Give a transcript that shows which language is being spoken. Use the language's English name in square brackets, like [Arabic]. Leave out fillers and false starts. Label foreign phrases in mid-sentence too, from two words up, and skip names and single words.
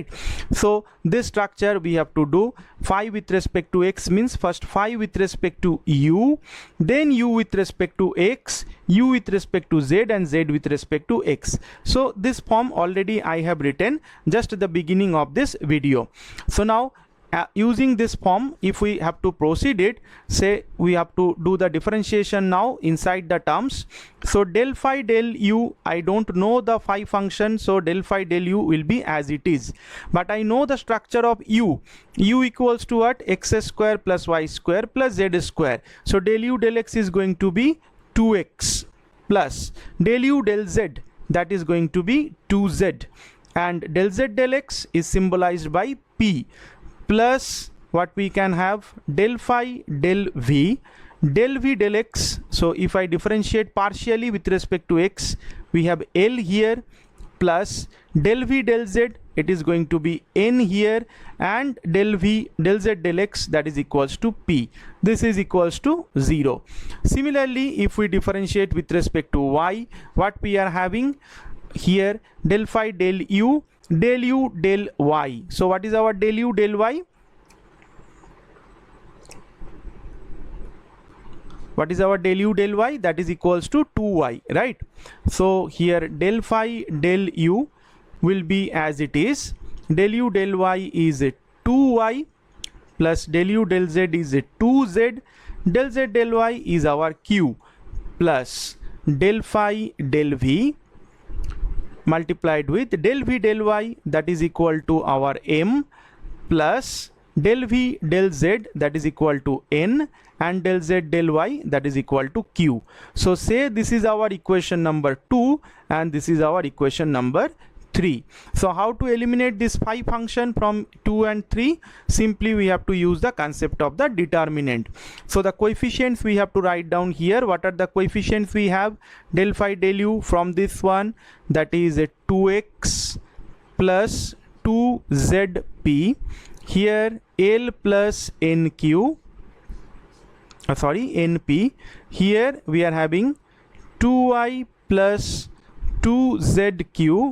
[English] So this structure we have to do. Phi with respect to x means first phi with respect to u, then u with respect to x, u with respect to z, and z with respect to x. So this form already I have written just at the beginning of this video. So now using this form, if we have to proceed it, say we have to do the differentiation now inside the terms. So del phi del u, I don't know the phi function, so del phi del u will be as it is, but I know the structure of u. U equals to what? X square plus y square plus z square. So del u del x is going to be 2x plus del u del z, that is going to be 2z, and del z del x is symbolized by p, plus what we can have del phi del v del x. So if I differentiate partially with respect to x, we have L here, plus del v del z, it is going to be n here, and del v del z del x, that is equals to p. This is equals to 0. Similarly, if we differentiate with respect to y, what we are having here, del phi del u del y. So what is our del u del y? what is our del u del y? That is equals to 2y, right? So here del phi del u will be as it is. Del u del y is 2y plus del u del z is 2z. Del z del y is our q plus del phi del v multiplied with del v del y, that is equal to our m, plus del v del z, that is equal to n, and del z del y, that is equal to q. So say this is our equation number 2 and this is our equation number 3. So how to eliminate this phi function from 2 and 3? Simply we have to use the concept of the determinant. So the coefficients we have to write down here. What are the coefficients we have? Del phi del u from this one, that is 2x plus 2zp. Here L plus NQ, NP. Here we are having 2y plus 2zq.